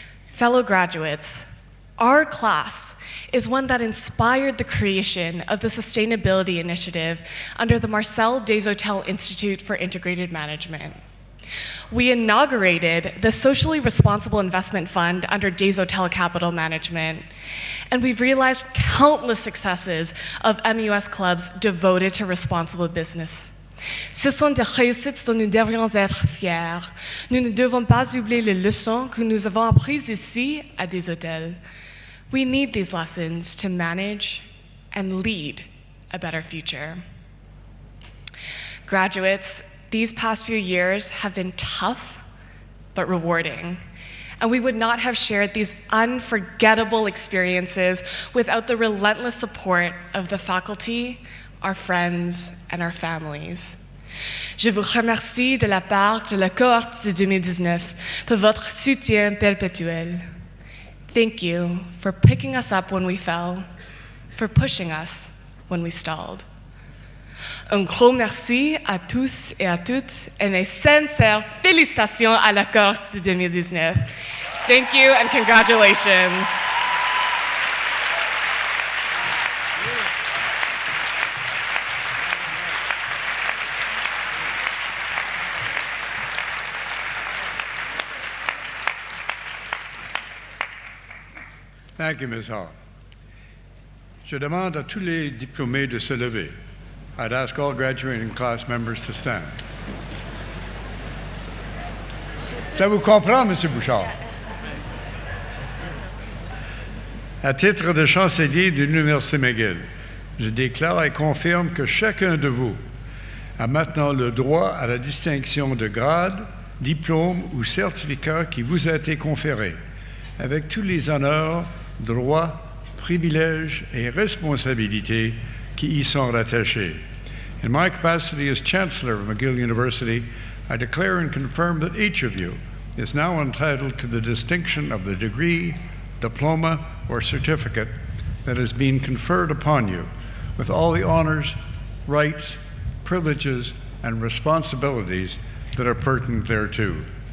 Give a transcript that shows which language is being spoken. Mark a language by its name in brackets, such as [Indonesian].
[English] Fellow graduates, our class is one that inspired the creation of the Sustainability Initiative under the Marcel Desautels Institute for Integrated Management. We inaugurated the Socially Responsible Investment Fund under Desautels Capital Management, and we've realized countless successes of MUS clubs devoted to responsible business. [French] Ce sont des réussites dont nous devrions être fiers. Nous ne devons pas oublier les leçons que nous avons apprises ici à Desautels. [English] We need these lessons to manage and lead a better future. Graduates, these past few years have been tough but rewarding, and we would not have shared these unforgettable experiences without the relentless support of the faculty, our friends, and our families. [French] Je vous remercie de la part de la cohorte de 2019 pour votre soutien perpétuel. [English] Thank you for picking us up when we fell, for pushing us when we stalled. [French] Un gros merci à tous et à toutes, et mes sincères félicitations à la cohorte de 2019. [English] Thank you and congratulations. Thank you, Ms. Hall. [French] Je demande à tous les diplômés de se lever. [English] I'd ask all graduating class members to stand. [French] Ça vous comprend, M. Bouchard? À titre de chancelier de l'Université McGill, je déclare et confirme que chacun de vous a maintenant le droit à la distinction de grade, diplôme ou certificat qui vous a été conféré, avec tous les honneurs, droits, privilèges et responsabilités qui y sont rattachés. [English] In my capacity as Chancellor of McGill University, I declare and confirm that each of you is now entitled to the distinction of the degree, diploma, or certificate that has been conferred upon you, with all the honors, rights, privileges, and responsibilities that are pertinent thereto.